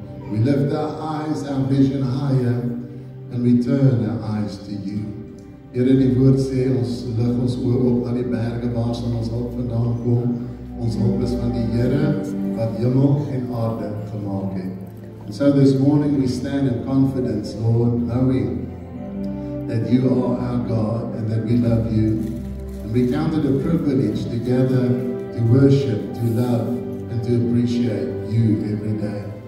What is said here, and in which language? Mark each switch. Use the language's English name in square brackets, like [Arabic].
[English] We lift our eyes, our vision higher, and we turn our eyes to you. [Afrikaans] Here die woord sê, ons lig ons oë op na die berge waar ons hulp vandaan kom. Ons hulp is van die Here wat hemel en aarde gemaak het. [English] And so this morning we stand in confidence, Lord, knowing that you are our God and that we love you. And we count it a privilege to gather, to worship, to love, and to appreciate you every day.